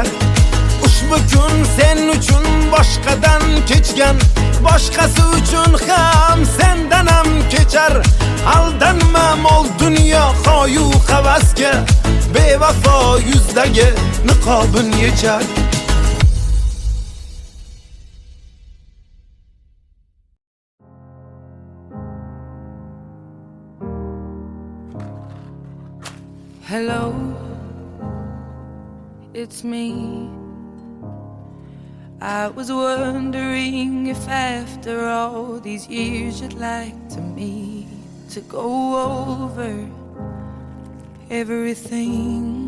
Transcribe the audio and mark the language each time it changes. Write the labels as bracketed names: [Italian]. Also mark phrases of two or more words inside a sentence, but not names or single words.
[Uzbek] Ushbu kun sen uchun boshqadan kechgan, boshqasi uchun ham sendan ham kechar. Aldanma mol dunyo xoyu havasga, bevafo yuzdagi niqobin yechar. [English] Hello, it's me. I was wondering if after all these years you'd like to meet, to go over everything.